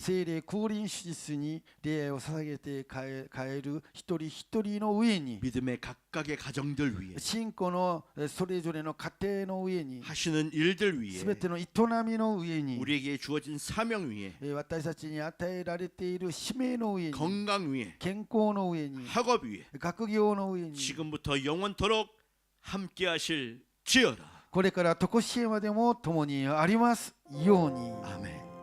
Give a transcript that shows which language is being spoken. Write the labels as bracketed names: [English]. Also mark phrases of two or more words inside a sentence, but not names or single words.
[Japanese] 聖霊降臨手術に礼拝を捧げて帰る一人一人の上に、 [Korean] 믿음의 각각의 가정들 위에 [Japanese] 信仰のそれぞれの家庭の上に、 [Korean] 하시는 일들 위에 [Japanese] すべての営みの上に、 [Korean] 우리에게 주어진 사명 위에 [Japanese] 私たちに与えられている使命の上に、 [Korean] 건강 위에 [Japanese] 健康の上に、 [Korean] 학업 위에 [Japanese] 学業の上に、 [Korean] 지금부터 영원토록 함께 하실 지어다. [Japanese] これから常しえまでも共にありますように。 [Korean] 아멘.